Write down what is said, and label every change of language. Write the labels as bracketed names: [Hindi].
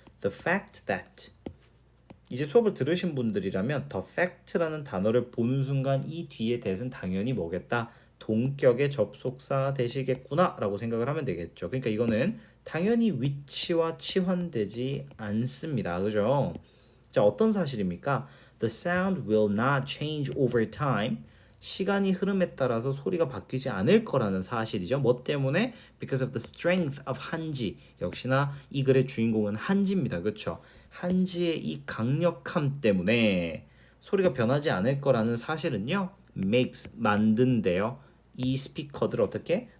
[English] the fact that [Korean] 이제 수업을 들으신 분들이라면 the fact라는 단어를 보는 순간 이 뒤에 that은 당연히 뭐겠다? 동격의 접속사 되시겠구나 라고 생각을 하면 되겠죠. 그러니까 이거는 당연히 위치와 치환되지 않습니다. 그죠? 자, 어떤 사실입니까? [English] The sound will not change over time. [Korean] 시간이 흐름에 따라서 소리가 바뀌지 않을 거라는 사실이죠. 뭐 때문에? [English] Because of the strength of 한지. [Korean] 역시나 이 글의 주인공은 한지입니다. 그렇죠? 한지의 이 강력함 때문에 소리가 변하지 않을 거라는 사실은요. [English] makes [Korean] 만든대요. 이 스피커들을 어떻게?